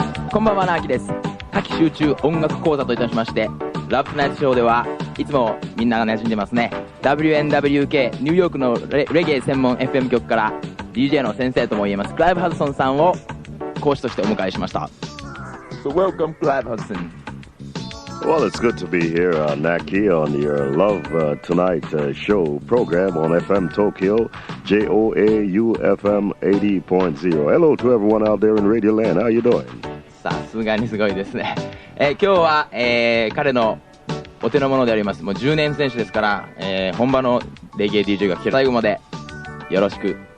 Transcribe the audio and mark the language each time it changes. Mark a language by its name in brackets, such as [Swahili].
[Japanese] こんばんは、Nahkiです。夏季集中音楽講座といたしまして、Love Tonight Show ではいつもみんなが馴染んでますね。 WNWK ニューヨークのレゲエ専門 FM 局から DJ の先生とも言えますクライブ・ハドソンさんを講師としてお迎えしました。 [English] So welcome, Clive Hudson. Well, it's good to be here, Nahki, on your Love Tonight show program on FM Tokyo, JOAU-FM 80.0. Hello to everyone out there in Radio Land. How are you doing? [Japanese] さすがにすごいですね。今日は、彼のお手の物であります。もう10年選手ですから、本場のレゲエ DJ が聞ける。最後までよろしく。